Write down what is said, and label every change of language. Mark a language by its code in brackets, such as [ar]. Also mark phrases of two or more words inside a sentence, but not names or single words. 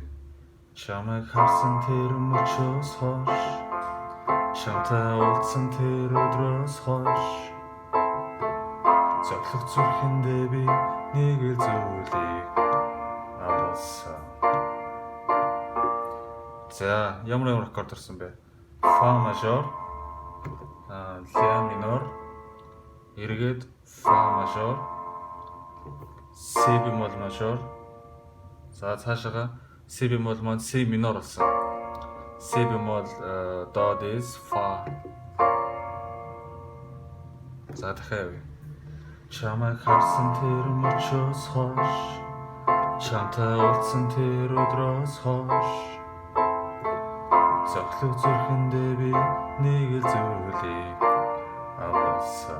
[mn] Чамайг харсан тэр мөчөөс хойш, чамтай уулзсан тэр өдрөөс хойш, зоглох зүрхэндээ би нэг л зүйлийг авсан. За ямар аккорд орсон бэ? Фа мажор, ля минор, эргээд фа мажор, си бемол мажор. За цаашаага си бемол маань си минор болсон. Си бемол до диез фа. За дахиад явъя. Чамайг харсан тэр мөчөөс хойш, чамтай уулзсан тэр өдрөөс хойш, зоглох зүрхэндээ би нэг л зүйлийг авсан.